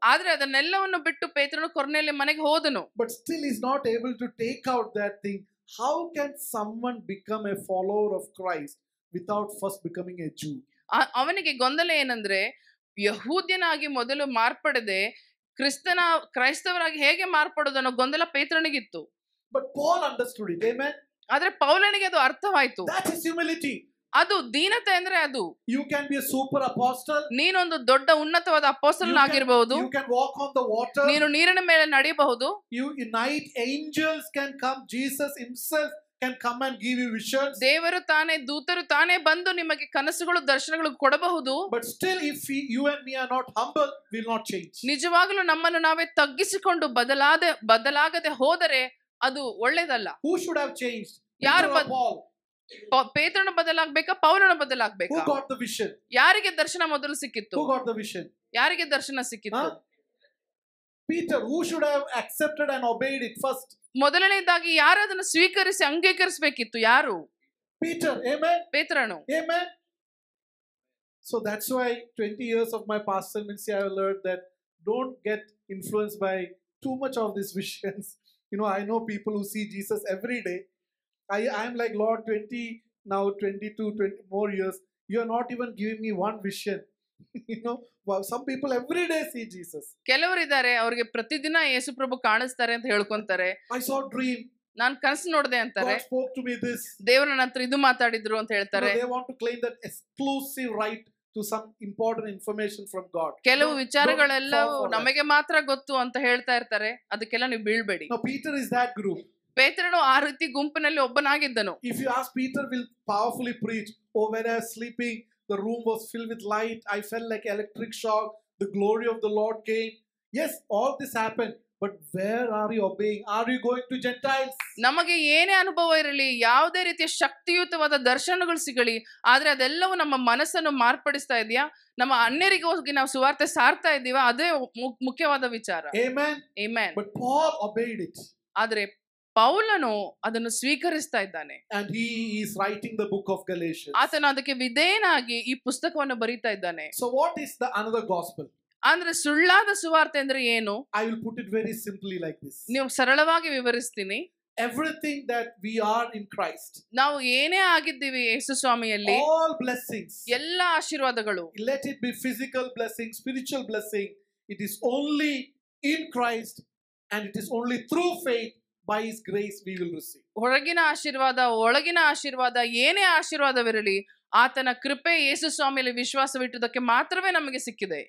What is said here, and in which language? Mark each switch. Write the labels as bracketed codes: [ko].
[kn] ಆದ್ರೆ ಅದನ್ನೆಲ್ಲವನ್ನು ಬಿಟ್ಟು ಪೇತ್ರನು ಕೊರ್ನೇಲಿಯ ಮನೆಗೆ ಹೋದನು. [en] But still he's not able to take out that thing. How can someone become a follower of Christ without first becoming a Jew? [kn] ಅವನಿಗೆ ಗೊಂದಲ ಏನಂದ್ರೆ, ಯಹೂದ್ಯನಾಗಿ ಮೊದಲು ಮಾರ್ಪಡದೆ ಕ್ರೈಸ್ತವರಾಗಿ ಹೇಗೆ ಮಾರ್ಪಡೋದನ್ನೋ ಗೊಂದಲ ಪೇತ್ರನಿಗಿತ್ತು. [en] But Paul understood it. Amen. [kn] ಆದ್ರೆ ಪೌಲನಿಗೆ ಅದು ಅರ್ಥವಾಯ್ತು. [en] That is humility. [kn] ಅದು ದೀನತೆ ಅಂದ್ರೆ ಅದು. [en] You can be a super apostle. [kn] ನೀನೊಂದು ದೊಡ್ಡ ಉನ್ನತವಾದ ಅಪೊಸ್ತಲನಾಗಿರಬಹುದು. [en] You can walk on the water. [kn] ನೀನು ನೀರಿನ ಮೇಲೆ ನಡೆಯಬಹುದು. [en] Night angels can come. Jesus himself can come and give you visions. [kn] ದೇವರು ತಾನೇ, ದೂತರು ತಾನೇ ಬಂದು ನಿಮಗೆ ಕನಸುಗಳು, ದರ್ಶನಗಳು ಕೊಡಬಹುದು. [en] But still, if you and me are not humble, we will not change. [kn] ನಿಜವಾಗಲೂ ನಮ್ಮನ್ನು ನಾವೇ ತಗ್ಗಿಸಿಕೊಂಡು ಬದಲಾಗದೆ ಹೋದರೆ ಅದು ಒಳ್ಳೇದಲ್ಲ. [en] Who should have changed? [kn] ಯಾರು? [en] Paul. [kn] ಪೇತ್ರನು ಬದಲಾಗಬೇಕಾ, ಪೌಲನು ಬದಲಾಗಬೇಕಾ? [en] Who got the vision? [kn] ಯಾರಿಗೆ ದರ್ಶನ ಮೊದಲು ಸಿಕ್ಕಿತ್ತು? [en] Who got the vision? [kn] ಯಾರಿಗೆ ದರ್ಶನ ಸಿಕ್ಕಿತ್ತು? [en] Peter. Who should have accepted and obeyed it first? [kn] ಮೊದಲನೇದಾಗಿ ಯಾರು ಅದನ್ನು ಸ್ವೀಕರಿಸಿ ಅಂಗೀಕರಿಸಬೇಕಿತ್ತು? ಯಾರು? [en] Peter. Amen. [kn] ಪೇತ್ರನು. [en] Amen. So that's why 20 years of my pastoral ministry I have learned that don't get influenced by too much of these visions. I know people who see Jesus every day. I am like, Lord, 22 more years, you are not even giving me one vision. Some people every day see Jesus. [kn] ಕೆಲವರಿದ್ದಾರೆ, ಅವರಿಗೆ ಪ್ರತಿದಿನ ಯೇಸು ಪ್ರಭು ಕಾಣಿಸ್ತಾರೆ ಅಂತ ಹೇಳ್ಕೊಂತಾರೆ. [en] I saw a dream. [kn] ನಾನು ಕನಸು ನೋಡಿದೆ ಅಂತಾರೆ. [en] God spoke to me this. [kn] ದೇವರು ನನ್ನ ಹತ್ರ ಇದು ಮಾತಾಡಿದ್ರು ಅಂತ ಹೇಳ್ತಾರೆ. [en] They want to claim that exclusive right to some important information from God. [kn] ಕೆಲವು ವಿಚಾರಗಳೆಲ್ಲವೂ ನಮಗೆ ಮಾತ್ರ ಗೊತ್ತು ಅಂತ ಹೇಳ್ತಾ ಇರ್ತಾರೆ. ಅದಕ್ಕೆಲ್ಲ ನೀವು ಬೀಳ್ಬೇಡಿ. [en] No, Peter is that group. [kn] ಪೇತ್ರನು ಆ ರೀತಿ ಗುಂಪಿನಲ್ಲಿ ಒಬ್ಬನಾಗಿದ್ದನು. [en] If you ask Peter, will powerfully preach. Oh, when I was sleeping, the room was filled with light. I felt like electric shock. The glory of the Lord came. Yes, all this happened. But where are you obeying? Are you going to Gentiles? [kn] ನಮಗೆ ಏನೇ ಅನುಭವ ಇರಲಿ, ಯಾವುದೇ ರೀತಿಯ ಶಕ್ತಿಯುತವಾದ ದರ್ಶನಗಳು ಸಿಗಲಿ, ಆದ್ರೆ ಅದೆಲ್ಲವೂ ನಮ್ಮ ಮನಸ್ಸನ್ನು ಮಾರ್ಪಡಿಸ್ತಾ ಇದೆಯಾ, ನಮ್ಮ ಅನ್ಯರಿಗೆ ಹೋಗಿ ನಾವು ಸುವಾರ್ತೆ ಸಾರ್ತಾ ಇದ್ದೀವಾ, ಅದೇ ಮುಖ್ಯವಾದ ವಿಚಾರ. [en] Amen. Amen. But Paul obeyed it. [kn] ಆದ್ರೆ ಪೌಲನು ಅದನ್ನು ಸ್ವೀಕರಿಸ್ತಾ ಇದ್ದಾನೆ. [en] And he is writing the book of Galatians. [kn] ಆತನು ಅದಕ್ಕೆ ವಿಧೇಯನಾಗಿ ಈ ಪುಸ್ತಕವನ್ನು ಬರೀತಾ ಇದ್ದಾನೆ. [en] So what is the another gospel? [kn] ಅಂದ್ರೆ ಸುಳ್ಳಾದ ಸುವಾರ್ತೆ ಅಂದ್ರೆ ಏನು? [en] I will put it very simply like this. [kn] ನೀವು ಸರಳವಾಗಿ ವಿವರಿಸ್ತೀನಿ. [en] Everything that we are in Christ. [kn] ನಾವು ಏನೇ ಆಗಿದ್ದೀವಿ ಯೇಸು ಸ್ವಾಮಿಯಲ್ಲಿ, [en] all blessings, [kn] ಎಲ್ಲ ಆಶೀರ್ವಾದಗಳು, [en] let it be physical blessing, spiritual blessing, it is only in Christ and it is only through faith. By his grace we will receive. [kn] ಹೊರಗಿನ ಆಶೀರ್ವಾದ, ಒಳಗಿನ ಆಶೀರ್ವಾದ, ಏನೇ ಆಶೀರ್ವಾದವಿರಲಿ ಆತನ ಕೃಪೆ ಯೇಸು ಸ್ವಾಮಿಯಲ್ಲಿ ವಿಶ್ವಾಸವಿಟ್ಟುದಕ್ಕೆ ಮಾತ್ರವೇ ನಮಗೆ ಸಿಕ್ಕಿದೆ.